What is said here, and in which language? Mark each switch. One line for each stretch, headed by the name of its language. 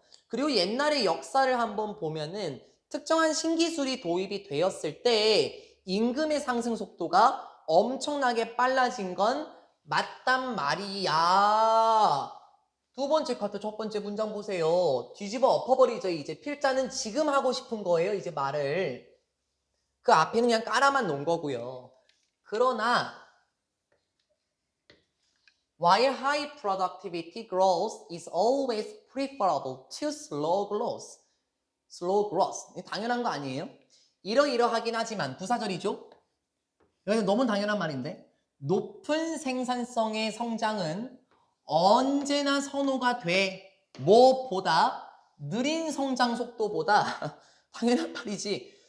Korean: 그리고 옛날의 역사를 한번 보면은 특정한 신기술이 도입이 되었을 때 임금의 상승 속도가 엄청나게 빨라진 건 맞단 말이야. 두 번째 카트 첫 번째 문장 보세요. 뒤집어 엎어버리죠. 이제 필자는 지금 하고 싶은 거예요. 이제 말을. 그 앞에는 그냥 깔아만 놓은 거고요. 그러나
English: while high productivity growth is always preferable to slow growth. slow growth.
Korean: 당연한 거 아니에요? 이러이러하긴 하지만 부사절이죠? 여기서 너무 당연한 말인데 높은 생산성의 성장은 언제나 선호가 돼. 뭐보다 느린 성장 속도보다 당연한 말이지.